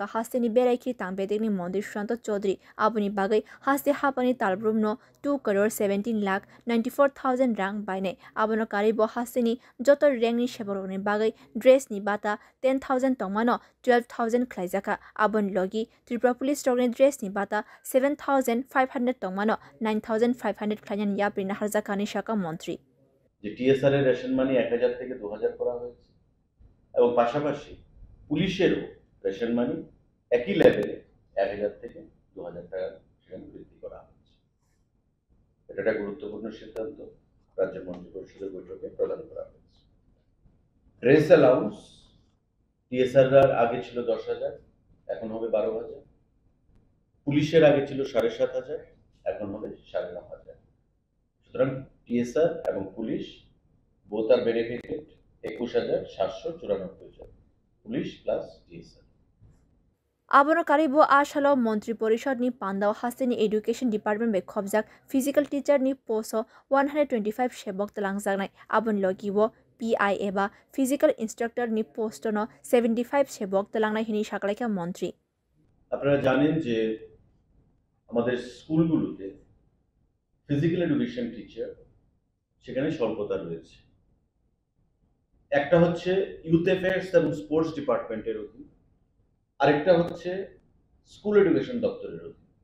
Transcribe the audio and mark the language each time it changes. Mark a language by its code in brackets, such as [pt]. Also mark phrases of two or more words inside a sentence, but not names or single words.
[trp] Hastini Berai Kritang Bedini Montri Shanto Chaudhary Abuni Bagai Hasti hapani talbrum no 2 crore 17 lakh 94,000 rang baine abono karibo hastini jotor rang ni sheboroni bagai dress ni bata 10,000 tongmano 12,000 khlaijaka abon logi [en] Tripura Police Organization [trp] dress ni bata 7,500 tongmano 9,500 khlajan yapina harjakani shaka মন্ত্রী [bn] যে টিএসআর এর [en] ration money [bn] 1000 থেকে 2000 করা হয়েছে এবং পাশাপাশি পুলিশেরও [en] ration money [bn] একই লেভেলে 1000 থেকে 2000 টাকা বৃদ্ধি করা হয়েছে। এটা একটা গুরুত্বপূর্ণ সিদ্ধান্ত রাজ্য মন্ত্রী পরিষদের বৈঠকে প্রদান করা হয়েছে। [en] dress allowance TSR [bn] এর আগে ছিল 10,000 এখন হবে 12,000, পুলিশের আগে ছিল 7,500 এখন হবে 9,500। সুতরাং টিএসআর এবং পুলিশ [en] both are benefited [bn] 21,794 জন, [en] police plus TSR. [trp] Abono karibo ashalo Montri Porishad ni Pandao Hastini [en] Education Department [trp] be khobjak [en] physical teacher [trp] ni poso 125 shebok talangjangnai abon logiwo PIA ba [en] physical instructor [trp] ni post no 75 shebok talangnai hini shaklaika মন্ত্রী। [bn] আপনারা জানেন যে আমাদের স্কুলগুলোতে [en] physical education teacher [bn] সেখানে স্বল্পতা রয়েছে। একটা হচ্ছে [en] youth affairs [bn] এবং [en] sports department's [bn] অধীন, আরেকটা হচ্ছে [en] school education [bn] দপ্তরের অধীন।